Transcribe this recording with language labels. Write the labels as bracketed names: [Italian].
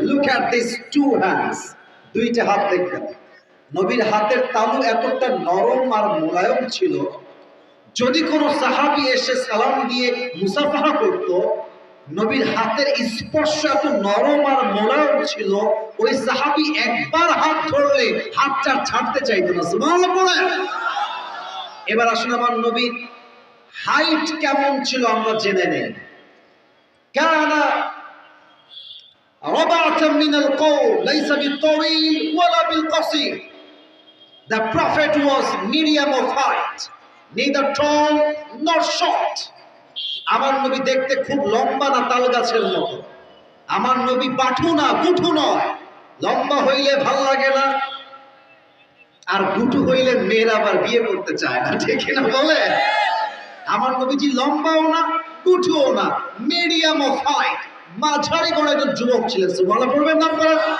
[English] look at this 2 hands, [Bangla] 2টা হাত দেখবেন। নবীর হাতের তালু এতটা নরম আর মোলায়েম ছিল, যদি কোনো সাহাবী এসে সালাম দিয়ে মুসাফাহা করত, নবীর হাতের স্পর্শ এত নরম আর মোলায়েম ছিল, ওই সাহাবী একবার হাত ধরলে হাতটা ছাড়তে চাইতো না। সুবহানাল্লাহ বলেন। এবার আসুন, আমার নবীর হাইট কেমন ছিল আমরা জেনে নেই। [Arabic] কানা রাবাতাম মিনাল কওল, লাইসা বিতাওয়িল ওয়ালা বিলকাসির। [English] The prophet was medium of height, neither tall nor short. [Bangla] আমার নবী দেখতে খুব লম্বা না তাল গাছের মতো। আমার নবী বাঠু না, গুঠু নয়, লম্বা হইলে ভাল লাগে না, আর গুটু হইলে মেয়েরা আবার বিয়ে করতে চায় না, ঠিক না বলে? আমার নবীজি লম্বাও না, গুটুও না, [English] medium of height, [Bangla] মাঝারি করে একজন যুবক ছিলেন। সুবহানাল্লাহ পড়বেন না আপনারা?